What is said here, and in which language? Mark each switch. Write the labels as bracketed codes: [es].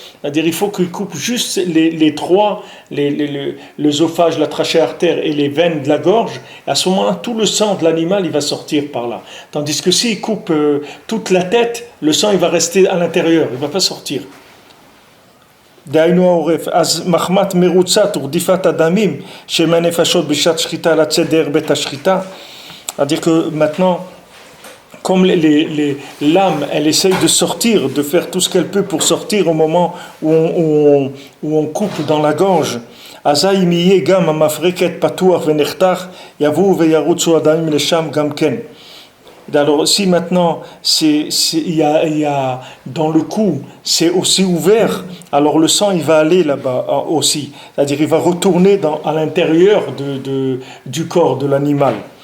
[fr] C'est-à-dire il faut qu'il coupe juste les trois, l'œsophage, la trachée artère et les veines de la gorge. À ce moment-là, tout le sang de l'animal il va sortir par là. Tandis que s'il coupe toute la tête, le sang il va rester à l'intérieur, il ne va pas sortir. [he] דהיינו העורף, אז מחמת מרוצת ורדיפת הדמים שמהנפשות בשעת שחיטה לצאת דרך בית השחיטה. [fr] C'est-à-dire que maintenant, comme l'âme, elle essaye de sortir, de faire tout ce qu'elle peut pour sortir au moment où on coupe dans la gorge. [he] אזי אם יהיה גם המפרקת פתוח ונחתך, יבואו וירוצו הדמים לשם גם כן. [fr] Alors si maintenant il y a dans le cou c'est aussi ouvert, alors le sang il va aller là-bas aussi, c'est-à-dire il va retourner à l'intérieur du corps de l'animal.